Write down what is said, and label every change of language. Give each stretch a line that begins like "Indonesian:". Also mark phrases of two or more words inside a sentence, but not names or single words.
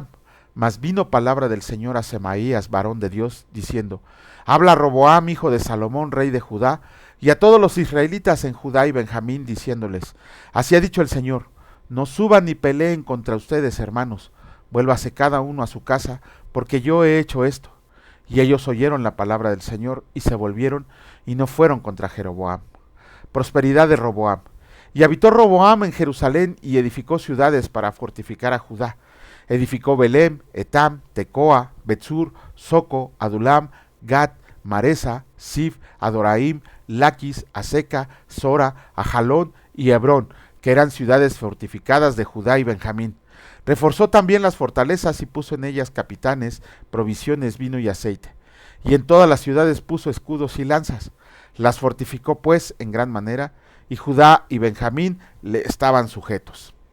Spanish: Mas vino palabra del Señor a Semaías, varón de Dios, diciendo: habla Roboam, hijo de Salomón, rey de Judá, y a todos los israelitas en Judá y Benjamín, diciéndoles: así ha dicho el Señor: no suban ni peleen contra ustedes, hermanos, vuélvase cada uno a su casa, porque yo he hecho esto. Y ellos oyeron la palabra del Señor y se volvieron y no fueron contra Jeroboam. Prosperidad de Roboam. Y habitó Roboam en Jerusalén y edificó ciudades para fortificar a Judá. Edificó Belem, Etam, Tecoa, Betzur, Soco, Adulam, Gat, Maresa, Sif, Adoraim, Laquis, Aseca, Sora, Ajalón y Hebrón, que eran ciudades fortificadas de Judá y Benjamín. Reforzó también las fortalezas y puso en ellas capitanes, provisiones, vino y aceite. Y en todas las ciudades puso escudos y lanzas. Las fortificó pues en gran manera, y Judá y Benjamín le estaban sujetos.